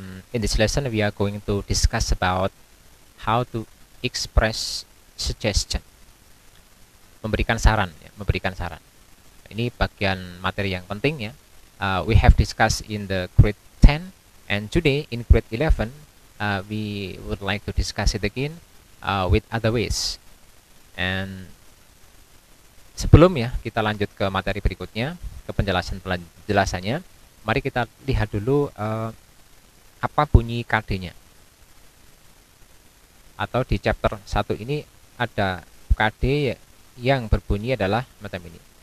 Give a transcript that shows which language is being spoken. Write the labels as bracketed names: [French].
[English] In this lesson, we are going to discuss about how to express suggestion, [Indonesian] memberikan saran, ya, memberikan saran. Ini bagian materi yang penting ya. [English] We have discussed in the grade 10, and today in grade 11, we would like to discuss it again with other ways. [Indonesian] And sebelum ya kita lanjut ke materi berikutnya, ke penjelasannya, mari kita lihat dulu apa bunyi KD-nya. Atau di chapter 1 ini ada KD yang berbunyi adalah macam ini.